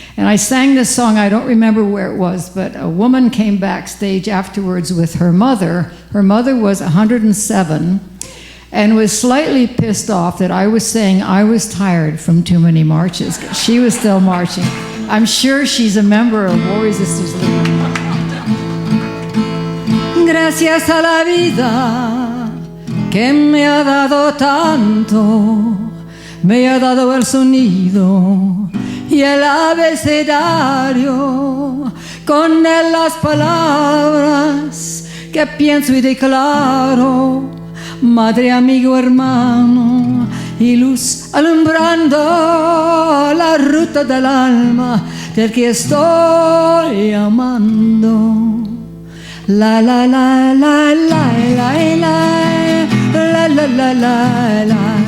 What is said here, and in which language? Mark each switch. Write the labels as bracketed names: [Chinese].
[English] And I sang this song, I don't remember where it was, but a woman came backstage afterwards with her mother. Her mother was 107 and was slightly pissed off that I was saying I was tired from too many marches. She was still marching. I'm sure she's a member of War Resistors League. [Spanish] Gracias a la vida que me ha dado tanto, me ha dado el sonido y el abecedario, con él las palabras que pienso y declaro, madre, amigo, hermano y luz alumbrando la ruta del alma del que estoy amando. La la la la la la la la la la la la.